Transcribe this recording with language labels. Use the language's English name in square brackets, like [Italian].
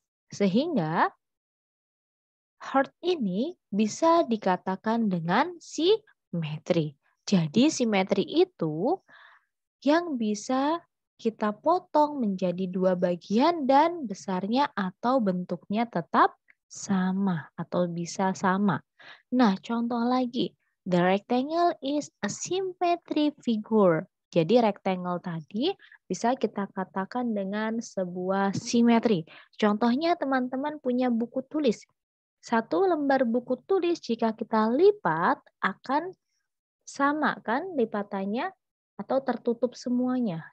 [Indonesian] Sehingga heart ini bisa dikatakan dengan simetri. Jadi simetri itu yang bisa kita potong menjadi dua bagian dan besarnya atau bentuknya tetap sama atau bisa sama. Nah, contoh lagi. [English] The rectangle is a symmetry figure. [Indonesian] Jadi rectangle tadi bisa kita katakan dengan sebuah simetri. Contohnya teman-teman punya buku tulis. Satu lembar buku tulis jika kita lipat akan sama kan lipatannya atau tertutup semuanya.